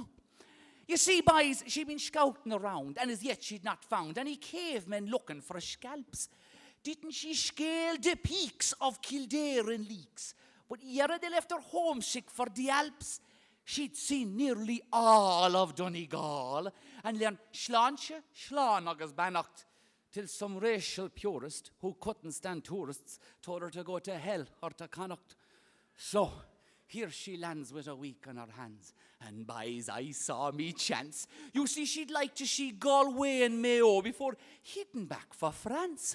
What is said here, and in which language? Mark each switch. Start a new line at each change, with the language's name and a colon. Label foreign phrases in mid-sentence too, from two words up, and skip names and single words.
English: You see, boys, she'd been scouting around, and as yet she'd not found any cavemen looking for scalps. Didn't she scale the peaks of Kildare and Leaks? But ere they left her homesick for the Alps, she'd seen nearly all of Donegal and learned
Irish: sláinte, slán agus bannacht,
English: till some racial purist who couldn't stand tourists told her to go to hell or to Connacht. So here she lands with a week on her hands, and boys, I saw me chance. You see, she'd like to see Galway and Mayo before heading back for France.